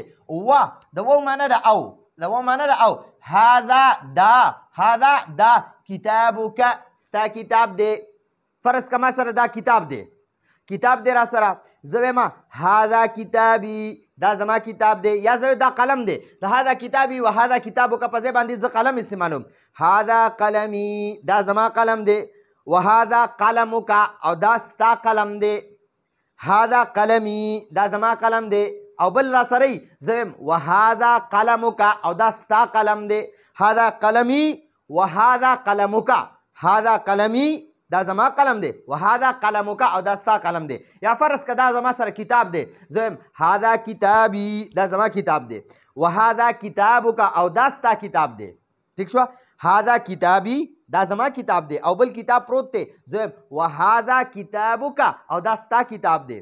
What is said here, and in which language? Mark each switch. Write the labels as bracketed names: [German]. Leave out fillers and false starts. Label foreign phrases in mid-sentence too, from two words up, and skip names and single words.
[Pashto] و د و معنی ده او هذا دا کتابک ستا کتاب دی. فرض که ما سره دا کتاب دی را سره زه وایم [Arabic] هذا کتابی [Pashto] دا زما کتاب دی. یا زه دا قلم دی د [Arabic] هذا کتابی و هذا کتابک [Pashto] په ځای باندې زه قلم استعمالوم. [Arabic] هذا قلمی [Pashto] دا زما قلم دی [Arabic] و هذا قلمک [Pashto] او دا ستا قلم دی. [Arabic] هذا قلمی [Pashto] دا زما قلم دی او بل را سره زه وایم [Arabic] و هذا قلمک [Pashto] او دا ستا قلم دی. [Arabic] هذا قلمی و هذا قلمک. هذا قلمی [Pashto] دا زما قلم دی [Arabic] و هذا قلمک [Pashto] او دا ستا قلم دی. یا فرض که دا زما سره کتاب دی زه وایم [Arabic] هذا کتابی [Pashto] دا زما کتاب دی [Arabic] و هذا کتابک [Pashto] او دا ستا کتاب دی. ٹھیک شو. [Arabic] هذا کتابی [Pashto] دا زما کتاب دی او بل کتاب پروت دی زه وایم [Arabic] و هذا کتابک [Pashto] او دا ستا کتاب دی.